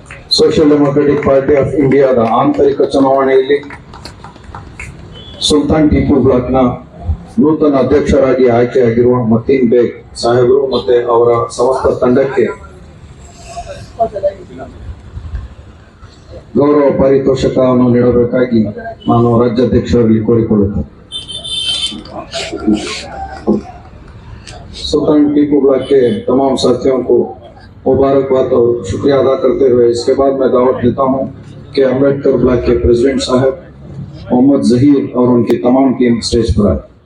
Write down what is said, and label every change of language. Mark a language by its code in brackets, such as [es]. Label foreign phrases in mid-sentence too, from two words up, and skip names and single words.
[kn] ಸೋಷಿಯಲ್ ಡೆಮೊಕ್ರೆಟಿಕ್ ಪಾರ್ಟಿ ಆಫ್ ಇಂಡಿಯಾದ ಆಂತರಿಕ ಚುನಾವಣೆಯಲ್ಲಿ ಸುಲ್ತಾನ್ ಟಿಪ್ಪು ಬ್ಲಾಕ್ನ ನೂತನ ಅಧ್ಯಕ್ಷರಾಗಿ ಆಯ್ಕೆಯಾಗಿರುವ ಮತೀನ್ ಬೇಗ್ ಸಾಹೇಬರು ಮತ್ತೆ ಅವರ ಸಮಸ್ತ ತಂಡಕ್ಕೆ ಗೌರವ ಪಾರಿತೋಷಕವನ್ನು ನೀಡಬೇಕಾಗಿ ನಾನು ರಾಜ್ಯಾಧ್ಯಕ್ಷರಲ್ಲಿ ಕೋರಿಕೊಳ್ಳುತ್ತೇನೆ. [hi] सुल्तान टीपू ब्लॉक के तमाम साथियों को मुबारकबाद और शुक्रिया अदा करते हुए इसके बाद मैं दावत देता हूं कि अम्बेडकर ब्लॉक के प्रेसिडेंट साहब मोहम्मद जहीर और उनकी तमाम टीम स्टेज पर आए.